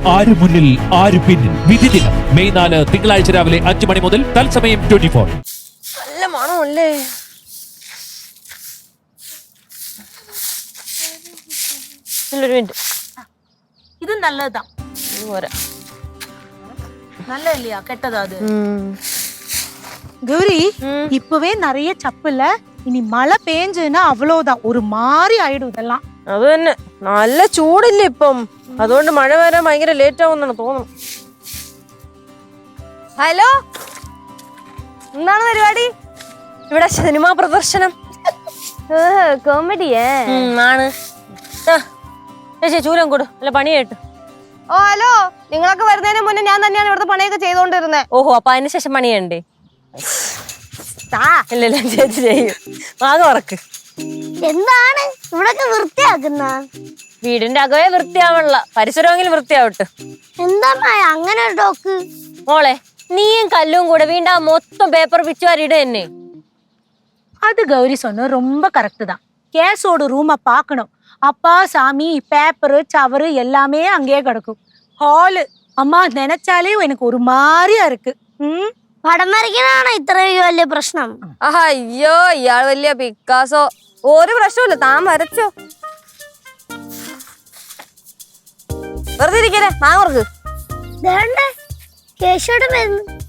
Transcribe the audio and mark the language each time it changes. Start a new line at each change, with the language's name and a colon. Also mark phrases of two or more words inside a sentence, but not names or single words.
Malayalam: ആര് മുന്നിൽ ആര് പിന്നിൽ വിധി ദിനം മെയ് 4 തിങ്കളാഴ്ച രാവിലെ 5 മണി മുതൽ തത്സമയം 24. നല്ല മണമല്ലേ? ഇത് നല്ലതാ.
Tamil: நல்ல இல்லையா கெட்டதா அது? கௌரி இப்பவே நிறைய சப்பு இல்ல, இனி மழை பெஞ்சதுன்னா அவ்வளவுதான், ஒரு மாதிரி ஆயிடும் இதெல்லாம்.
Malayalam: അത് തന്നെ, നല്ല ചൂടില്ല ഇപ്പം, അതുകൊണ്ട് മഴ വരാൻ ഭയങ്കര ലേറ്റ് ആവുന്നാണ് തോന്നുന്നു. ഹലോ, എന്താണ് പരിപാടി? ഇവിടെ സിനിമാ പ്രദർശനം. കോമഡിയേ ആണ്. ചേച്ചി ചൂരം കൊടു, അല്ല പണിയായിട്ട്. ഓ ഹലോ, നിങ്ങളൊക്കെ വരുന്നതിന് മുന്നേ ഞാൻ തന്നെയാണ് ഇവിടുത്തെ പണിയൊക്കെ ചെയ്തോണ്ടിരുന്നത്. ഓഹോ, അപ്പൊ അതിന് ശേഷം പണിയണ്ടേ? ഇല്ലല്ല, ചേച്ചി ചെയ്യും. ആകെ ഉറക്ക്. എന്താണ് ഇവിടൊക്കെ വൃത്തിയാക്കുന്ന? വീടിന്റെ അകവേ വൃത്തിയാവണല്ല, പരിസരമെങ്കിലും വൃത്തിയാവട്ടെ. എന്താ അങ്ങനെ ഒരു ടോക്ക്? മോളെ, നീയും കല്ലും കൂടെ വീണ്ടാ മൊത്തം പേപ്പർ പിച്ചുവാരിട തന്നെ.
Tamil: அது கௌரி சொன்ன ரொம்ப கரெக்ட் தான். கேஸோட ரூமை பார்க்கணும். அப்பா சாமி பேப்பரு சவரு எல்லாமே அங்கேயே கிடக்கும். ஹாலு அம்மா நினைச்சாலே எனக்கு ஒரு மாதிரியா இருக்கு.
Malayalam: പടം വരയ്ക്കാനാണ് ഇത്ര വലിയ പ്രശ്നം? അയ്യോ, ഇയാൾ വലിയ പിക്കാസോ. ഒരു പ്രശ്നമില്ല, താൻ വരച്ചോ. വെറുതെ ഇരിക്കേ, മാങ്ങോർക്ക് കേശോടെ വരുന്നു.